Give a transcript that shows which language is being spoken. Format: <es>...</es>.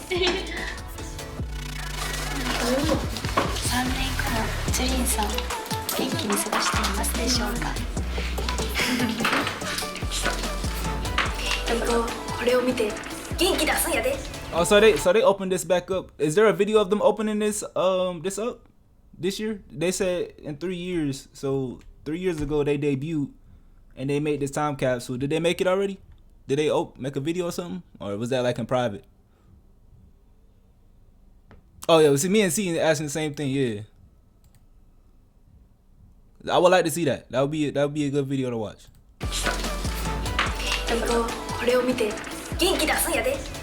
<ja>3年後のジュリンさん元気に過ごしていますでしょうか？これを見て元気出すんやで。</ja> <en>Oh, so they opened this back up. Is there a video of them opening this up this year? They said in 3 years. So 3 years ago they debuted and they made this time capsule. Did they make it already? Did they make a video or something, or was that like in private? Oh yeah, see me and C asking the same thing. Yeah, I would like to see that. That would be a good video to watch.</en> <ja>これを見て元気出すんやで。</ja>